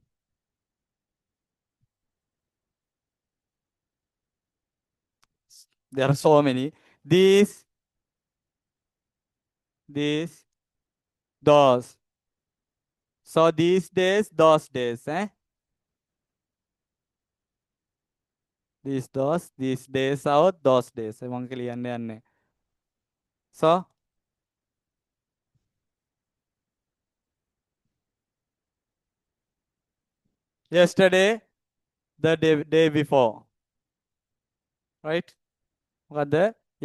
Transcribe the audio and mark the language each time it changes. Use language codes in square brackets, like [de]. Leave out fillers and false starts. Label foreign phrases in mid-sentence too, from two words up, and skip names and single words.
[en] There are so many. These those. So these days, those days, these days out, those days. [si] මං කියන්න යන්නේ. [en] So yesterday, the day before. [si] Right? මොකද්ද?